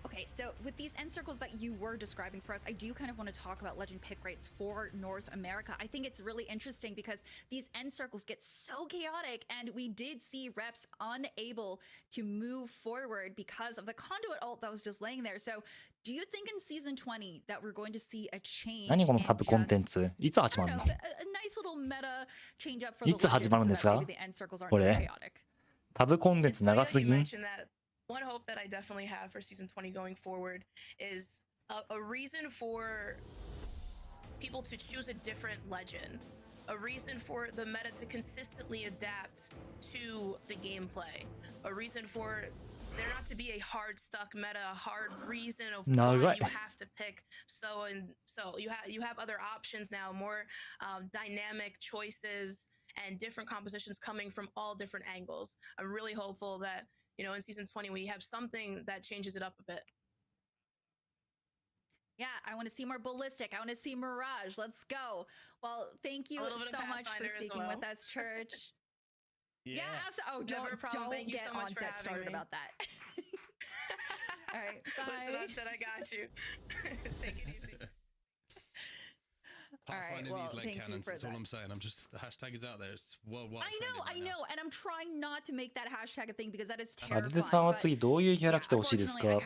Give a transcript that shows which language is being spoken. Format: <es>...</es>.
<en>Okay, so with these end circles that you were describing for us, I do kind of want to talk about legend pick rates for North America. I think it's really interesting because these end circles get so chaotic, and we did see reps unable to move forward because of the conduit ult that was just laying there. So do you think in season 20 that we're going to see a change?</en> <ja>何このサブコンテンツいつ始まるの？</ja> <en>A nice little meta change up for the</en> <ja>いつ始まるんですか？これサブコンテンツ長すぎん</ja> <en>？One hope that I definitely have for season 20 going forward is a reason for people to choose a different legend, a reason for the meta to consistently adapt to the gameplay, a reason for there not to be a hard stuck meta, a hard reason of why you have to pick so and so. You have other options now, more dynamic choices and different compositions coming from all different angles. I'm really hopeful that in season 20 we have something that changes it up a bit. Yeah, I want to see more ballistic. I want to see Mirage. Let's go. Well, thank you so much for speaking with us, Church. Yeah. Oh, don't Thank you get so much for Onset started about that. All right, bye. Listen, Onset, I got you. Take it easy. Pathfinder needs leg cannons. That's all I'm saying. The hashtag is out there. It's worldwide. I know, and I'm trying not to make that hashtag a thing because that is</en> <ja>アル</ja> <en>terrifying.</en> <ja>デさんは次どういうキャラ来てほしいですか？</ja>